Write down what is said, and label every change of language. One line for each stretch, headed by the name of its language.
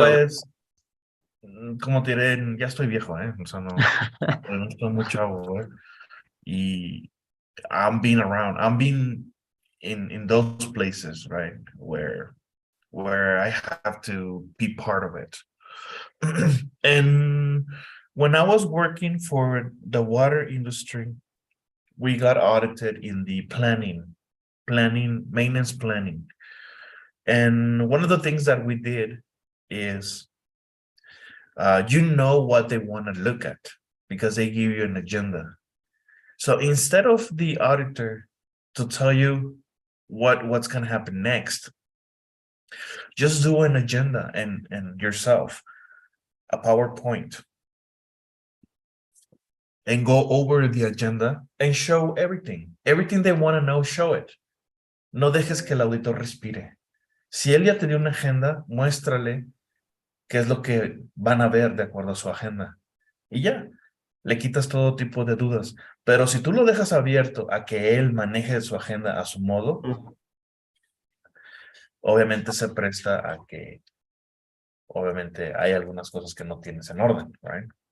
Spanish: Pues, como te diré, ya estoy viejo, ¿eh? O sea, no estoy muy chavo, ¿eh?
English: Y I'm being around. I'm being in those places, right? Where I have to be part of it. And when I was working for the water industry, we got audited in the maintenance planning. And one of the things that we did is, you know what they want to look at because they give you an agenda. So instead of the auditor to tell you what's going to happen next, just do an agenda and yourself a PowerPoint and go over the agenda and show everything they want to know. Show it.
Spanish: No dejes que el auditor respire. Si él ya te dio una agenda, muéstrale qué es lo que van a ver de acuerdo a su agenda y ya le quitas todo tipo de dudas. Pero si tú lo dejas abierto a que él maneje su agenda a su modo, obviamente se presta a que obviamente hay algunas cosas que no tienes en orden, right?